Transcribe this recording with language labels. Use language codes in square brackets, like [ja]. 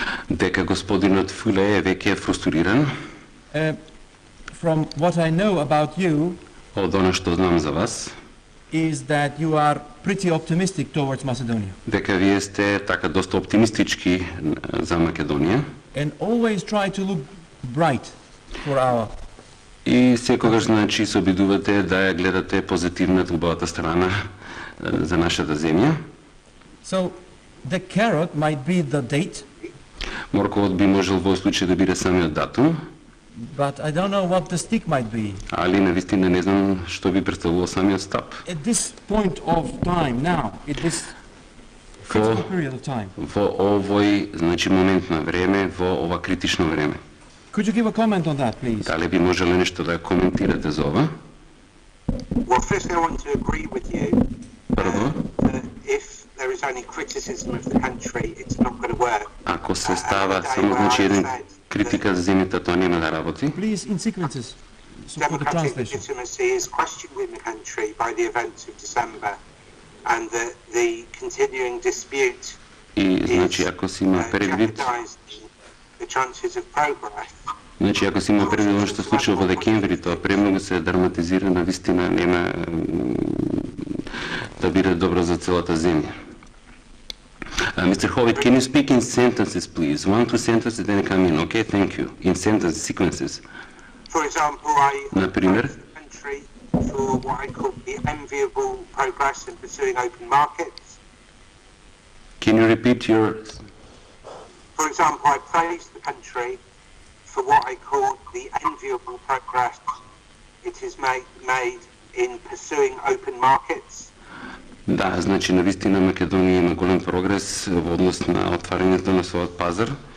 [mk] дека господинот Фуле е веќе фрустриран. [en] From what I know about you [mk] Од она што знам за вас, [en] is that you are pretty optimistic towards Macedonia [mk] дека вие сте така доста оптимистички за Македонија [en] and always try to look bright for our. [mk] и секогаш значи се обидувате да ја гледате позитивната убавата страна за нашата земја. [en] So the carrot might be the date, [mk] Морковот би можел во случај да биде самиот датум, [en] but I don't know what the stick might be. [mk] али навистина не знам што би представувал самиот стап. [en] At this point of time now, at this critical period of time, [mk] Во овој значи момент на време, во ова критично време. [en] could you give a comment on that, please? [mk] Дали би можеле нешто да коментирате за ова? [en] Well, firstly, I want to agree with you [mk] Прво, [en] that if there is only criticism of the country, it's not going to work. [mk] ако се става само значи еден критика за земјата, тоа нема да работи. [en] Please, in sequences, so for the Democratic translation. legitimacy is questioned in the country by the events of December, and the continuing dispute [mk] И значи ако се има предвид, [en] jeopardizing the chances of progress. [mk] значи ако се има предвид она што се случило во декември, тоа премногу се драматизира, навистина нема да биде добро за целата земја. [en] Mr. Howitt, can you speak in sentences, please? 1-2 sentences, then come in. Okay, thank you. In sentence sequences. For example, I [mk] Например? [en] praise the country for what I call the enviable progress in pursuing open markets. Can you repeat your... For example, I praise the country for what I call the enviable progress it has made in pursuing open markets. [mk] Да, значи навистина Македонија има голем прогрес во однос на отварањето на својот пазар.